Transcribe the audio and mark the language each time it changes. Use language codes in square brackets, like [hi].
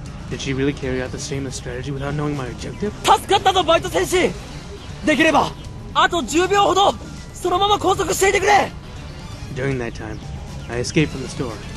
[en] Did she really carry out the shameless strategy without knowing my objective? [ja] 助かったぞバイト戦士。できればあと10秒ほどそのまま拘束していてくれ。 [en] During that time, I escaped from the store.